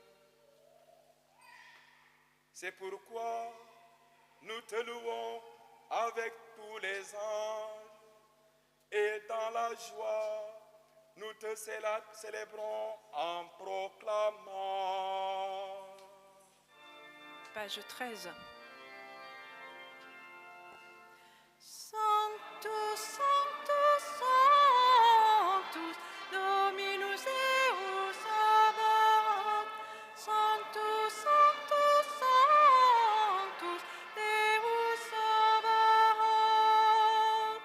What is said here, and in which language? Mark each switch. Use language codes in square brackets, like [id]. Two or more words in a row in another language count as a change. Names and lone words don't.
[fr] C'est pourquoi nous te louons avec tous les anges et dans la joie, nous te célébrons en proclamant. Page 13. [la] Sanctus, Sanctus, Sanctus, Dominus Deus Sabaoth. Sanctus, Sanctus, Sanctus, Deus Sabaoth.